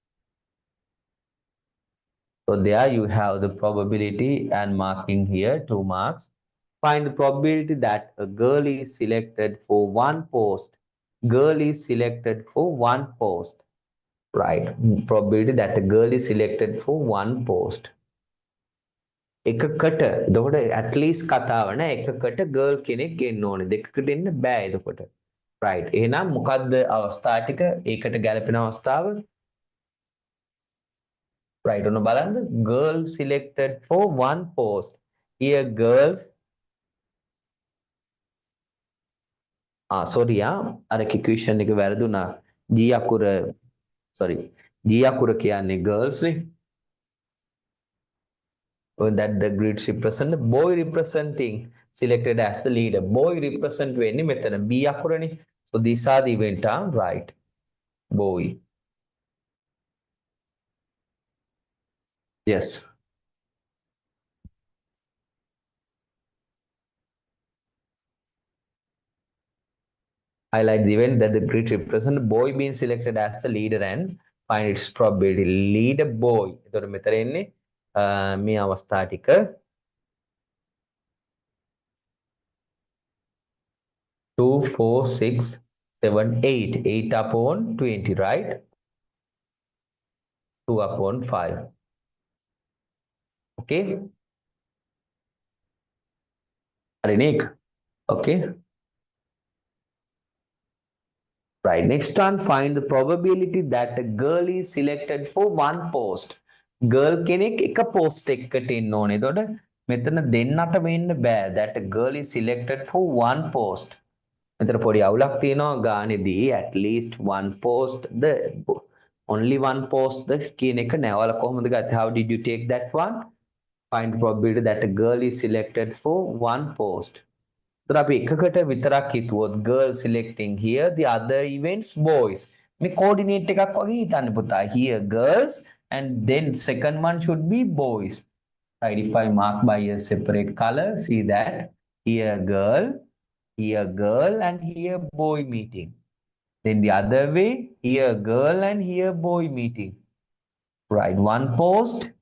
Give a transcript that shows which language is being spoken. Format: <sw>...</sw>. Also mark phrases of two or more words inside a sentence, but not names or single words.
<en>So there you have the probability and marking here 2 marks. Find the probability that a girl is selected for one post. Girl is selected for one post. Right. Probability that a girl is selected for one post.</en> <si>එකකට එතකොට</si> <en>at least</en> <si>කතාව නෑ එකකට girl කෙනෙක් ගෙන්න ඕනේ දෙකකට එන්න බෑ එතකොට right එහෙනම් මොකද්ද අවස්ථා ටික ඒකට ගැලපෙන අවස්ථාව right ඔන්න බලන්න</si> <en>girl selected for one post here girls sorry</en> <si>අර equation එක වැරදුනා G අකුර</si> <en>sorry</en> <si>G අකුර කියන්නේ girls නේ</si> <en>that the grids represent boy representing selected as the leader boy represent</en> <si>වෙන්නේ මෙතන B අකුරනේ</si> <en>so these are the event right boy yes highlight the event that the grid represent boy being selected as the leader and find its probability leader boy</en> <si>එතකොට මෙතන එන්නේ මේ අවස්ථා ටික</si> <en>2 4 6 7 8 8 upon 20 right 2 upon 5 okay Nick okay right next one find the probability that a girl is selected for one post</en> <si>girl කෙනෙක් එක post එකකට එන්න ඕනේ එතකොට මෙතන දෙන්නට වෙන්න බෑ</si> <en>that a girl is selected for one post</en> <si>මෙතන පොඩි අවුලක් තියෙනවා ගානේදී</si> <en>at least one post the only one post the</en> <si>කියන එක නෑ ඔයාලා කොහොමද</si> <en>ගත්තේ how did you take that one find probability that a girl is selected for one post तर</en> <si>අපි එකකට විතරක් හිතුවොත්</si> <en>girl selecting here the other events boys</en> <si>මේ coordinate එකක් වගේ හිතන්න පුතා</si> <en>here girls and then second one should be boys right if I mark by a separate color see that here girl and here boy meeting then the other way here girl and here boy meeting right one post</en>